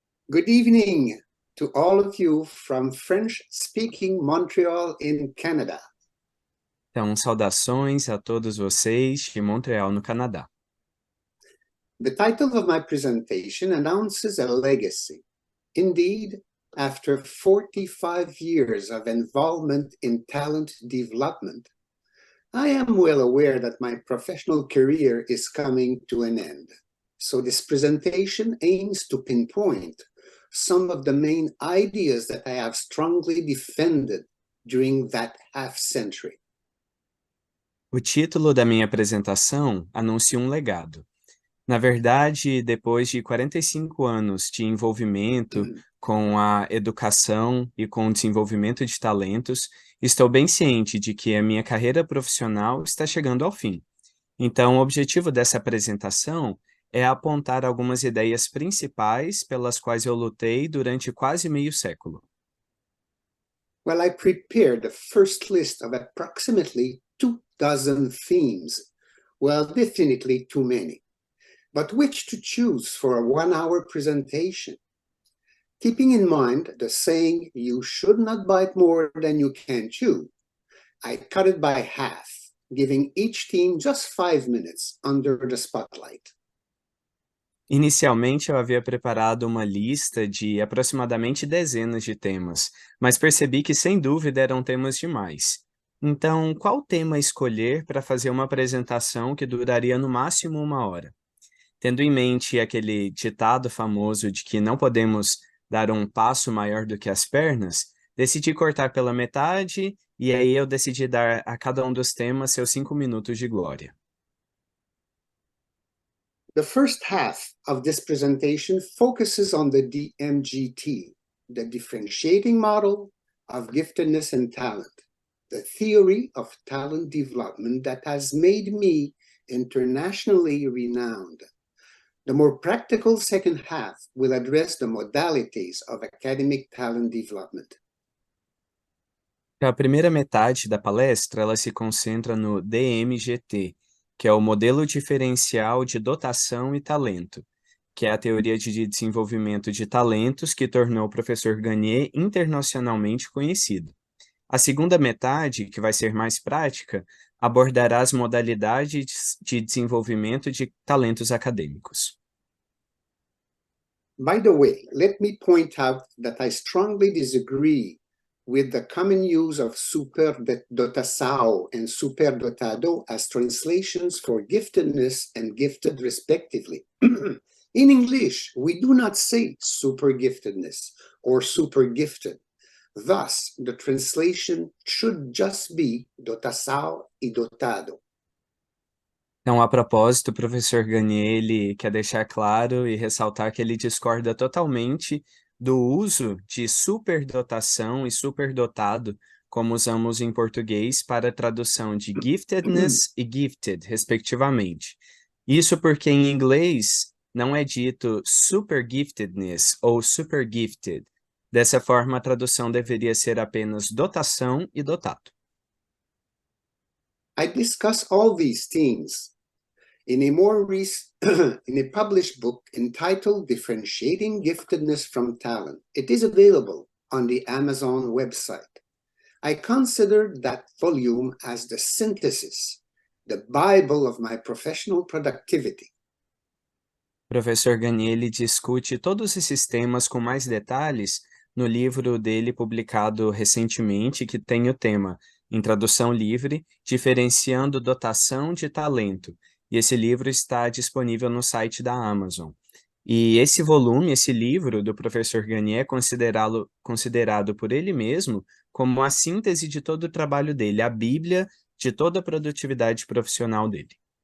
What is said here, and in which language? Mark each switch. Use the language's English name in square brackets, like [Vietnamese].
[English] Good evening to all of you from French-speaking Montreal in Canada. [Portuguese] Então, saudações a todos vocês de Montreal, no Canadá. [English] The title of my presentation announces a legacy. Indeed, after 45 years of involvement in talent development, I am well aware that my professional career is coming to an end. So this presentation aims to pinpoint some of the main ideas that I have strongly defended during that half-century. [Portuguese] O título da minha apresentação anuncia um legado. Na verdade, depois de 45 anos de envolvimento com a educação e com o desenvolvimento de talentos, estou bem ciente de que a minha carreira profissional está chegando ao fim. Então, o objetivo dessa apresentação é apontar algumas ideias principais pelas quais eu lutei durante quase meio século. [English] Well, I prepared the first list of approximately 24 themes. Well, definitely too many. But which to choose for a 1-hour presentation? Keeping in mind the saying, you should not bite more than you can chew, I cut it by half, giving each theme just 5 minutes under the spotlight. [Portuguese] Inicialmente, eu havia preparado uma lista de aproximadamente dezenas de temas, mas percebi que, sem dúvida, eram temas demais. Então, qual tema escolher para fazer uma apresentação que duraria no máximo 1 hora? Tendo em mente aquele ditado famoso de que não podemos dar um passo maior do que as pernas, decidi cortar pela metade e aí eu decidi dar a cada um dos temas seus 5 minutos de glória. [English] The first half of this presentation focuses on the DMGT, the differentiating model of giftedness and talent, the theory of talent development that has made me internationally renowned. The more practical second half will address the modalities of academic talent development. [Portuguese] A primeira metade da palestra ela se concentra no DMGT, que é o modelo diferencial de dotação e talento, que é a teoria de desenvolvimento de talentos que tornou o professor Gagné internacionalmente conhecido. A segunda metade, que vai ser mais prática, abordará as modalidades de desenvolvimento de talentos acadêmicos. [English] By the way, let me point out that I strongly disagree with the common use of superdotação and superdotado as translations for giftedness and gifted respectively. In English, we do not say super giftedness or super gifted. Thus, the translation should just be [Portuguese] dotação e dotado. Então, a propósito, o professor Gagné, ele quer deixar claro e ressaltar que ele discorda totalmente do uso de superdotação e superdotado, como usamos em português para a tradução de giftedness e gifted, respectivamente. Isso porque em inglês não é dito [English] super giftedness [Portuguese] ou [English] super gifted. [Portuguese] Dessa forma, a tradução deveria ser apenas dotação e dotado. [English] I discuss all these themes in a published book entitled Differentiating Giftedness from Talent. It is available on the Amazon website. I consider that volume as the synthesis, the Bible of my professional productivity. [Portuguese] O professor Gagné, ele discute todos esses temas com mais detalhes no livro dele publicado recentemente, que tem o tema, em tradução livre, Diferenciando Dotação de Talento. E esse livro está disponível no site da Amazon. E esse volume, esse livro do professor Gagné é considerado por ele mesmo como a síntese de todo o trabalho dele, a Bíblia de toda a produtividade profissional dele.